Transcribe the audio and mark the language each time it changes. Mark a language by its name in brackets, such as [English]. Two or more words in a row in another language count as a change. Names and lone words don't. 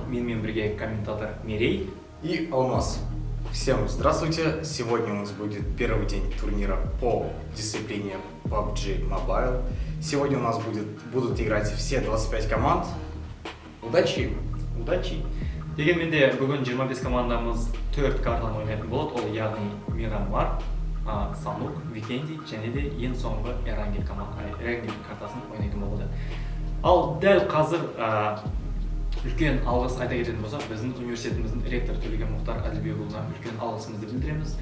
[Kazakh] Менімен бірге комментатор Мерей [Russian] и Алмаз. Всем здравствуйте! Сегодня у нас будет первый день турнира по дисциплине PUBG Mobile. Сегодня у нас будут играть все 25 команд. Удачи! Удачи! [Kazakh] Дегенмен де бүгін 25 командамыз 4 картаны ойнайтын болады. Ол яғни Мирамар, Санук, Викенди және де ең соңғы Эрангел картасын ойнайтын болады. Ал дәл қазір үлкен алғыс айта кететін болсақ, біздің университетіміздің ректоры Төлеген Мұхтар Әділбекұлына үлкен алғысымызды білдіреміз.